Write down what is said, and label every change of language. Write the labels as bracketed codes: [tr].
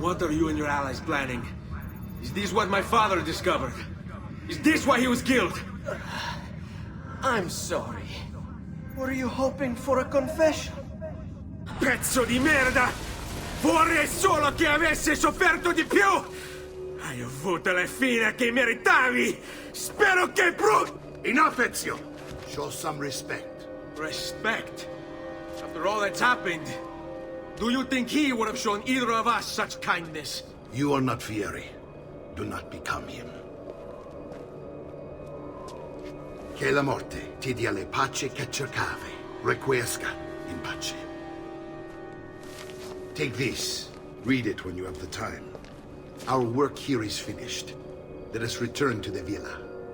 [en] are you and your allies planning? Is this what my father discovered? Is this why he was killed? I'm sorry. Were you hoping for a confession? [it] Pezzo di merda! Vorrei solo che avesse sofferto di più! Hai avuto la fine che meritavi! Spero che [en] Enough, Ezio! Show some respect. Respect? After all that's happened, do you think he would have shown either of us such kindness? You are not Fieri. Do not become him. [it] Che la morte ti dia le pace che cercavi. [la] Requiesca in pace. [en] Take this. Read it when you have the time. Our work here is finished. Let us return to the villa.